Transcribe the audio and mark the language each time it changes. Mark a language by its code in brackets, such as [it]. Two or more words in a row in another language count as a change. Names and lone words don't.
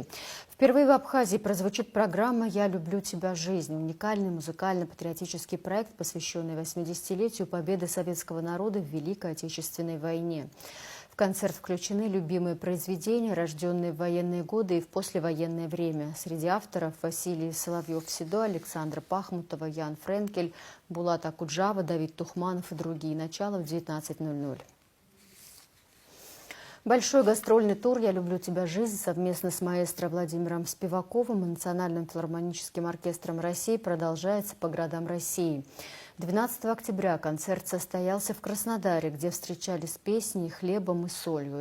[ru] Впервые в Абхазии прозвучит программа «Я люблю тебя, жизнь». Уникальный музыкально-патриотический проект, посвященный 80-летию победы советского народа в Великой Отечественной войне. В концерт включены любимые произведения, рожденные в военные годы и в послевоенное время. Среди авторов Василий Соловьев-Седо, Александра Пахмутова, Ян Френкель, Булат Акуджава, Давид Тухманов и другие. Начало в 19:00. Большой гастрольный тур «Я люблю тебя, жизнь» совместно с маэстро Владимиром Спиваковым и Национальным филармоническим оркестром России продолжается по городам России. 12 октября концерт состоялся в Краснодаре, где встречались песней хлебом и солью.